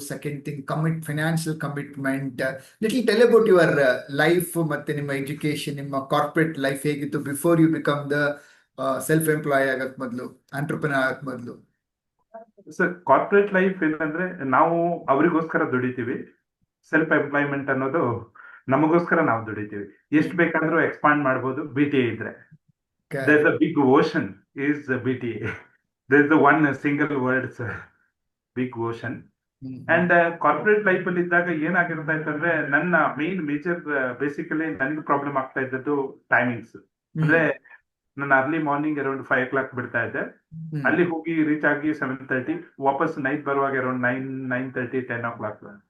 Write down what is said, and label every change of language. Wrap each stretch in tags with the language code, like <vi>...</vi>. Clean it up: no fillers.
<en>Second thing, financial commitment. Little tell about your life,</en> <kn>ಮತ್ತೆ ನಿಮ್ಮ education, ನಿಮ್ಮ corporate life ಹೇಗಿತ್ತು</kn> <en>before you become the self employ</en> <kn>ಆಗಕ್ ಮೊದಲು, ಆಂಟ್ರಪ್ರಿನರ್ ಆಗಕ್ ಮೊದಲು. ಸರ್ ಕಾರ್ಪೊರೇಟ್ ಲೈಫ್ ಏನಂದ್ರೆ ನಾವು ಅವರಿಗೋಸ್ಕರ ದುಡಿತೀವಿ. ಸೆಲ್ಫ್ ಎಂಪ್ಲಾಯ್ಮೆಂಟ್ ಅನ್ನೋದು ನಮಗೋಸ್ಕರ ನಾವು ದುಡಿತೀವಿ. ಎಷ್ಟು ಬೇಕಾದ್ರೂ ಎಕ್ಸ್ಪಾಂಡ್ ಮಾಡ್ಬೋದು ಬಿ ಟಿ ಎ ಇದ್ರೆ.</kn> <en>There's a big ocean is BTA. There's the one single word, sir. Big ocean.</en> <kn>And corporate life ಅಲ್ಲಿ ಇದ್ದಾಗ ಏನಾಗಿರ್ತಾ ಇತ್ತಂದ್ರೆ ನನ್ನ ಮೇಜರ್ ಬೇಸಿಕಲಿ ನನ್ಗೆ ಪ್ರಾಬ್ಲಮ್ ಆಗ್ತಾ ಇದ್ದದ್ದು ಟೈಮಿಂಗ್ಸ್. ಅಂದ್ರೆ ನಾನು ಅರ್ಲಿ ಮಾರ್ನಿಂಗ್ ಅರೌಂಡ್ 5 o'clock ಬಿಡ್ತಾ ಇದ್ದೆ. ಅಲ್ಲಿ ಹೋಗಿ ರೀಚ್ ಆಗಿ 7:30, ವಾಪಸ್ ನೈಟ್ ಬರುವಾಗ ಅರೌಂಡ್ 9:30, 10 o'clock.</kn>